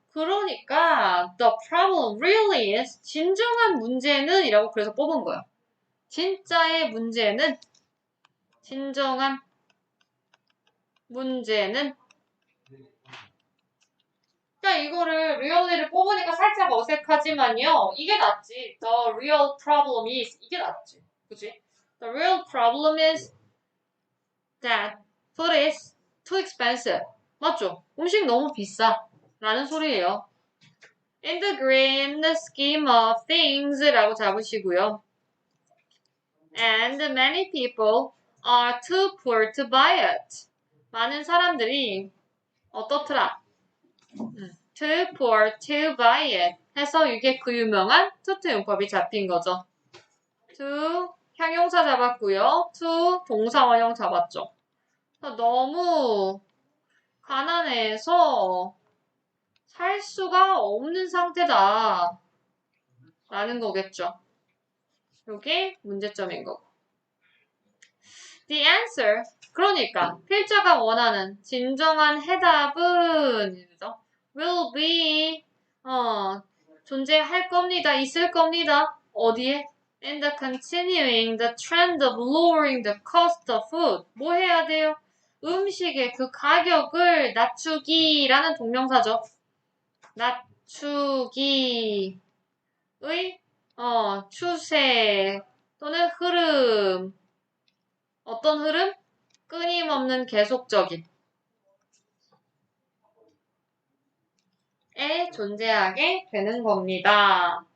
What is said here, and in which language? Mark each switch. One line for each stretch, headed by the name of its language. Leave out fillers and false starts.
Korean: 그러니까
English: the problem really is
Korean: 진정한 문제는 이라고 그래서 뽑은 거예요. 진정한 문제는 그러니까 이거를 really를 뽑으니까 살짝 어색하지만요. 이게 낫지.
English: The real problem is
Korean: 이게 낫지. 그치?
English: The real problem is that food is too expensive.
Korean: 맞죠? 음식 너무 비싸. 라는 소리예요.
English: In the grand scheme of things
Korean: 라고 잡으시고요.
English: And many people are too poor to buy it.
Korean: 많은 사람들이 어떻더라?
English: Too poor to buy it.
Korean: 해서 이게 그 유명한 투트 용법이 잡힌 거죠. to 형용사 잡았고요. to 동사 원형 잡았죠. 너무 가난해서 살 수가 없는 상태다. 라는 거겠죠. 이게 문제점인 거고.
English: The answer.
Korean: 그러니까 필자가 원하는 진정한 해답은
English: will be
Korean: 존재할 겁니다. 있을 겁니다. 어디에?
English: And continuing the trend of lowering the cost of food.
Korean: 뭐 해야 돼요? 음식의 그 가격을 낮추기라는 동명사죠. 낮추기의 추세 또는 흐름. 어떤 흐름? 끊임없는 계속적인 에 존재하게 되는 겁니다.